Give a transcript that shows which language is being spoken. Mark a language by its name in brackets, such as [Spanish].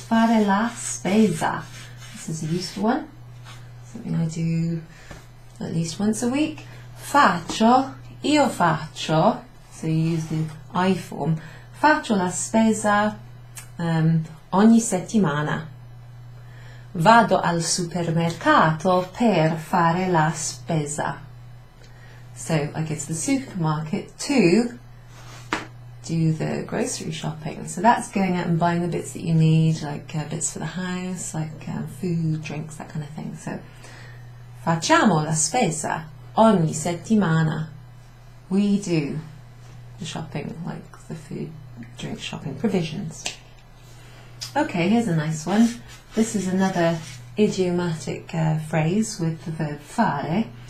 [Italian] Fare la spesa. [English] This is a useful one. Something I do at least once a week. [Italian] Faccio io faccio, [English] so you use the I form, [Italian] faccio la spesa ogni settimana. Vado al supermercato per fare la spesa. [English] So I go to the supermarket to do the grocery shopping. So that's going out and buying the bits that you need, like bits for the house, like food, drinks, that kind of thing. [Italian] So facciamo la spesa ogni settimana. [English] We do the shopping, like the food, drink shopping, provisions. Okay, here's a nice one. This is another idiomatic phrase with the verb fare.